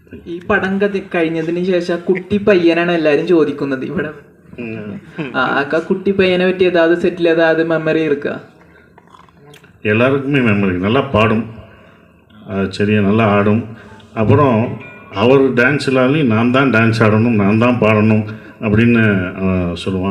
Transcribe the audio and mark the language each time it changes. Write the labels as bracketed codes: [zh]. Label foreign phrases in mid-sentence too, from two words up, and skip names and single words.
[ml] ഈ പടം കഴിഞ്ഞതിന് ശേഷം കുട്ടി പയ്യനാണ് എല്ലാരും ചോദിക്കുന്നത് ഇവിടെ. [ta] குட்டி பையனை பற்றி ஏதாவது செட்டில் ஏதாவது மெமரி இருக்கா? எல்லாருக்குமே மெமரி. நல்லா பாடும், சரியா நல்லா ஆடும். அப்புறம் அவர் டான்ஸ் இல்லாதையும் நான் தான் டான்ஸ் ஆடணும், நான் தான் பாடணும் அப்படின்னு சொல்லுவான்.